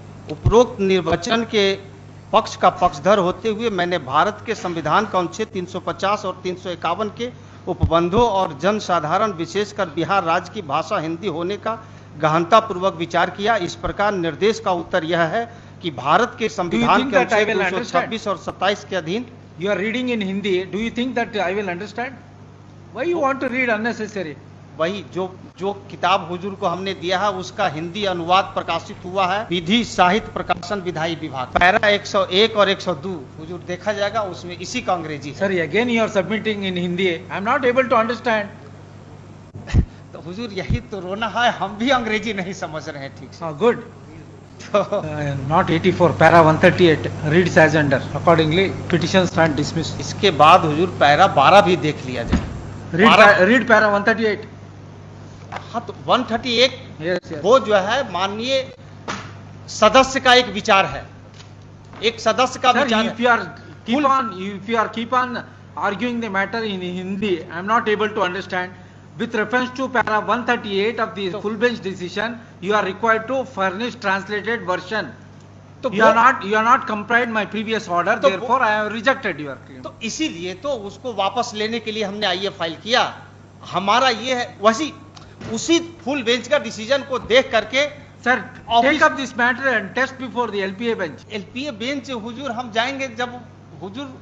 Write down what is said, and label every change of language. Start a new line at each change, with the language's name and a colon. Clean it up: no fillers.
Hindi: उपरोक्त निर्वचन के पक्ष का पक्षधर होते हुए मैंने भारत के संविधान का अनुच्छेद 350 और 351 के उपबंधों और जनसाधारण विशेषकर बिहार राज्य की भाषा हिंदी होने का गहनतापूर्वक विचार किया। इस प्रकार निर्देश का उत्तर यह है कि भारत के संविधान के अनुच्छेद 226 और 27 के अधीन।
English: You are reading in Hindi. Do you think that I will understand? Why you want to read unnecessary?
Hindi: वही जो किताब हुजूर को हमने दिया है उसका हिंदी अनुवाद प्रकाशित हुआ है विधि साहित्य प्रकाशन विधायी विभाग। पैरा 101 और 102 हुजूर देखा जाएगा, उसमें इसी का अंग्रेजी है।
English: Sorry, again you are submitting in Hindi. I am not able to understand.
Hindi: तो हुजूर यही तो रोना है, हम भी अंग्रेजी नहीं समझ रहे हैं ठीक से।
English: Good. Not 84, para 138 reads as under. Accordingly, petitions stand dismissed.
Hindi: इसके बाद हुजूर पैरा 12 भी देख लिया जाए।
English: Read para 138.
Hindi: हाँ, तो 138
English: Yes.
Hindi: वो जो है माननीय सदस्य का एक विचार है, एक सदस्य का
English: Sir,
Hindi: विचार
English: if you are keep on arguing the matter in Hindi, I am not able to understand. With reference to para 138 of the full bench decision, you are required to furnish translated version.
Hindi: तो
English: You are not complied my previous order,
Hindi: तो
English: therefore I have rejected your claim.
Hindi: तो इसीलिए तो उसको वापस लेने के लिए हमने आईए फाइल किया। हमारा ये है वैसी उसी फुल बेंच का डिसीजन को देख करके
English: Sir, Office- take up this matter and test before the LPA bench.
Hindi: LPA bench हुजूर हम जाएंगे जब हुजूर